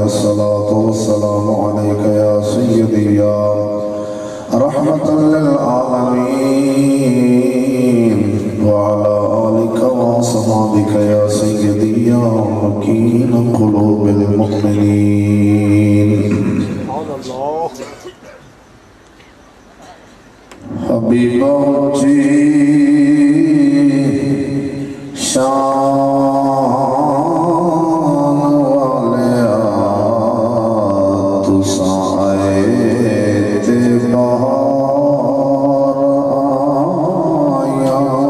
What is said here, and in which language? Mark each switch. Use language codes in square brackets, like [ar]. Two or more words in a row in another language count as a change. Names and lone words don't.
[ar] الصلاة والسلام عليك يا سيدي يا رحمة للعالمين وعلى آلك وصحابك يا سيدي يا مكين قلوب المؤمنين. [pa] حبیبا جی شان والیا تساں آئے تے بہار آیا.